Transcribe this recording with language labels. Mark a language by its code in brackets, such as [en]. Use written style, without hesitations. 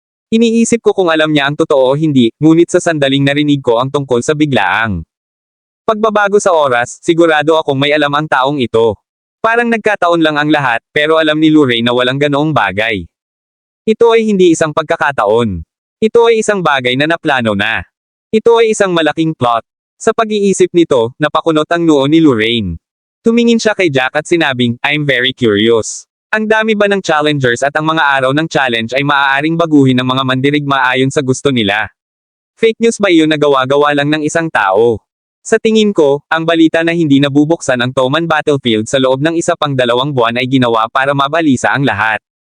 [tl] Iniisip ko kung alam niya ang totoo o hindi, ngunit sa sandaling narinig ko ang tungkol sa biglaang pagbabago sa oras, sigurado akong may alam ang taong ito. Parang nagkataon lang ang lahat, pero alam ni Lorraine na walang ganoong bagay. Ito ay hindi isang pagkakataon. Ito ay isang bagay na naplano na. Ito ay isang malaking plot. Sa pag-iisip nito, napakunot ang noo ni Lorraine. Tumingin siya kay Jack at sinabing, [en] I'm very curious. [tl] Ang dami ba ng challengers at ang mga araw ng challenge ay maaaring baguhin ng mga mandirigma ayon sa gusto nila? Fake news ba iyon na gawa-gawa lang ng isang tao? Sa tingin ko, ang balita na hindi nabubuksan ang Toman Battlefield sa loob ng isa pang 2 buwan ay ginawa para mabalisa ang lahat.